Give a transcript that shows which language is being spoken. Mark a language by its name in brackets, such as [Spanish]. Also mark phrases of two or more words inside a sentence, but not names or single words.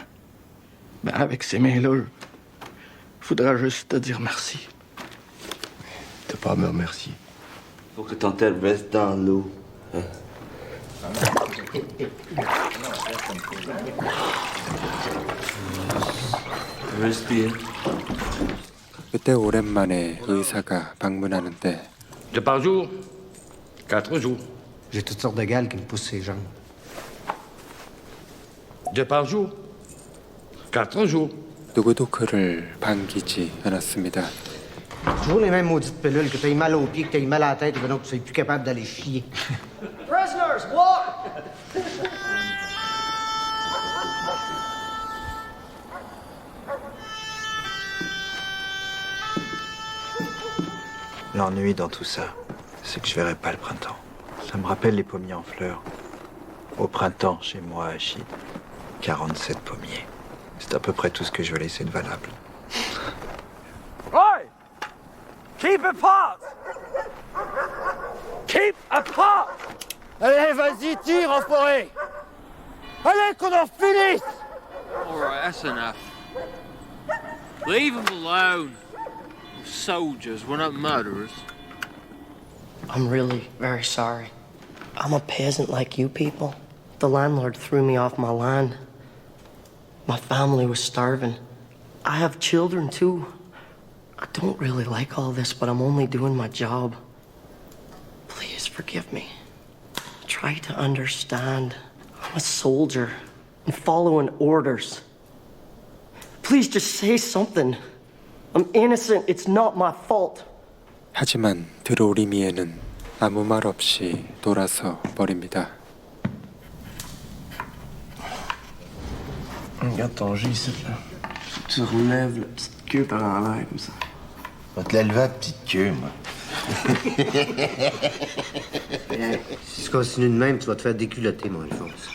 [French] Ben, avec ces mains-là, il faudra juste te dire merci. T'as pas à me remercier. Faut que ton tête reste dans l'eau. Hein? Respire. [Korean] 그때 오랜만에 의사가 방문하는데 [French] 2 par jour, 4 jours. J'ai toutes sortes de gales qui me poussent ses jambes. 2 par jour, 4 jours. [Korean] 누구도 그를 반기지 않았습니다. [French] Toujours les mêmes maudites pilules, que t'aies mal aux pieds, que t'aies mal à la tête, et que donc tu sois plus capable d'aller chier. [English] Prisoners, walk! [French] L'ennui dans tout ça, c'est que je verrai pas le printemps. Ça me rappelle les pommiers en fleurs. Au printemps, chez moi, à Chine, 47 pommiers. C'est à peu près tout ce que je vais laisser de valable. [English] Oi! Keep apart! Keep apart! [French] Allez, vas-y, tire, enfoiré! Allez, qu'on en finisse! [English] All right, that's enough. Leave them alone. We're soldiers, we're not murderers. I'm really very sorry. I'm a peasant like you people. The landlord threw me off my land. My family was starving. I have children, too. I don't really like all this, but I'm only doing my job. Please forgive me. Try to understand. I'm a soldier. I'm following orders. Please just say something. I'm innocent. It's not my fault. [Korean] 하지만 드로리미에는 아무 말 없이 돌아서 버립니다. [French] Regarde ton jus ici, là. Tu relèves la petite queue par en l'air comme ça. Va te la lever à petite queue, moi. Si tu continues de même, tu vas te faire déculotter, mon Alphonse.